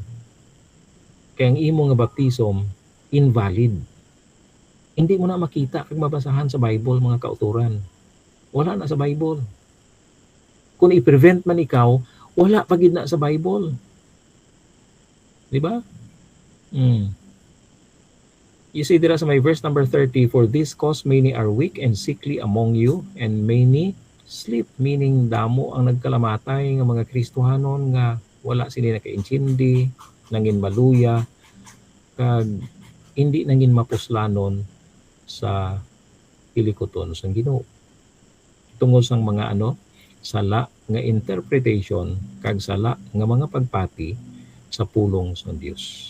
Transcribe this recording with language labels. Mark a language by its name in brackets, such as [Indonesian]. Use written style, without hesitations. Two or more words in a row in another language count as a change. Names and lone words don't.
[Hiligaynon] Kaya ang imong nga baptism invalid. Hindi mo na makita kag mabasahan sa Bible mga kauturan. Wala na sa Bible. Kung i-prevent man ikaw, wala pa gid na sa Bible. Di ba? [English] You see [Hiligaynon] dira sa may [English] verse number 30, for this cause many are weak and sickly among you, and many sleep, [Hiligaynon] meaning damo ang nagkalamatay nga mga Kristohanon nga wala sila nakaintindi, nangin maluya, kag hindi nangin mapuslanon sa pilikoton sang Ginoo. Tungod sang mga sala nga interpretation kag sala nga mga pagpati sa pulong sa Dios.